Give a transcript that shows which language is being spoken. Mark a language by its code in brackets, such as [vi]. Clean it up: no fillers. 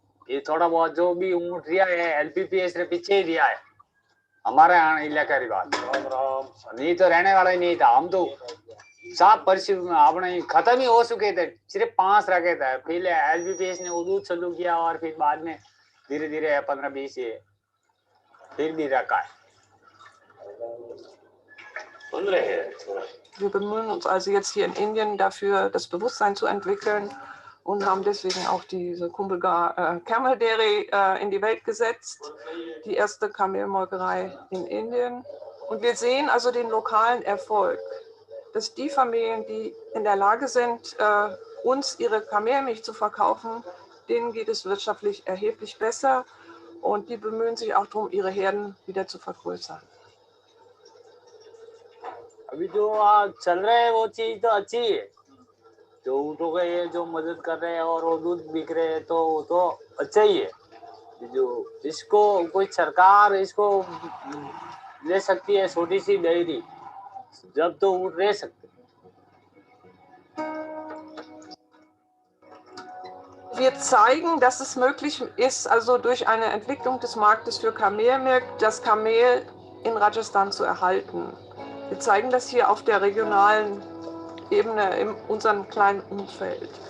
[hi] ये थोड़ा बहुत जो भी ऊँट रिया है LPPS ने पीछे ही रिया है हमारे यहाँ इलाका की बात। नहीं तो रहने वाला ही नहीं था। हम तो साफ परिस्थिति आपने खत्म ही हो चुके थे, सिर्फ 5 रखे थे। पहले LPPS ने दूध चालू किया और फिर बाद में धीरे धीरे 15-20 फिर भी रखा है। [de] Wir bemühen uns also jetzt hier in Indien dafür, das Bewusstsein zu entwickeln und haben deswegen auch diese Camel Dairy in die Welt gesetzt, die erste Kamelmolkerei in Indien. Und wir sehen also den lokalen Erfolg, dass die Familien, die in der Lage sind, uns ihre Kamelmilch zu verkaufen, denen geht es wirtschaftlich erheblich besser und die bemühen sich auch darum, ihre Herden wieder zu vergrößern. [hi] अभी जो चल रहा है वो चीज तो अच्छी है, जो ऊँटों का ये जो मदद कर रहे हैं और वो दूध बिक रहे हैं तो वो तो अच्छा ही है। जो इसको कोई सरकार इसको ले सकती है, छोटी सी डेयरी, जब तो ऊँट रह सकते। [de] Wir zeigen, dass es möglich ist, also durch eine Entwicklung des Marktes für Kamelmilch, das Kamel in Rajasthan zu erhalten. Wir zeigen das hier auf der regionalen Ebene in unserem kleinen Umfeld.